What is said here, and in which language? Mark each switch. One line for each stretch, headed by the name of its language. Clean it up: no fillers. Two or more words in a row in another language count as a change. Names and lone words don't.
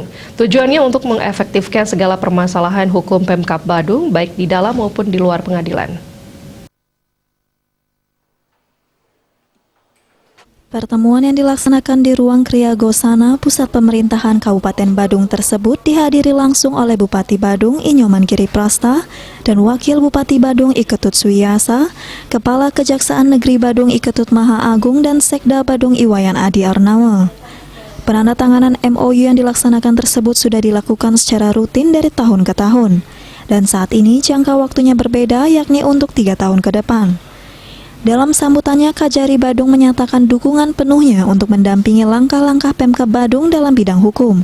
Indonesian: Tujuannya untuk mengefektifkan segala permasalahan hukum Pemkab Badung, baik di dalam maupun di luar pengadilan. Pertemuan yang dilaksanakan di Ruang Kriya Gosana, pusat pemerintahan Kabupaten Badung tersebut dihadiri langsung oleh Bupati Badung Inyoman Giri Prasta dan Wakil Bupati Badung Iketut Suyasa, Kepala Kejaksaan Negeri Badung Iketut Maha Agung dan Sekda Badung Iwayan Adi Arnawa. Penandatanganan MOU yang dilaksanakan tersebut sudah dilakukan secara rutin dari tahun ke tahun, dan saat ini jangka waktunya berbeda, yakni untuk 3 tahun ke depan. Dalam sambutannya, Kajari Badung menyatakan dukungan penuhnya untuk mendampingi langkah-langkah Pemkab Badung dalam bidang hukum.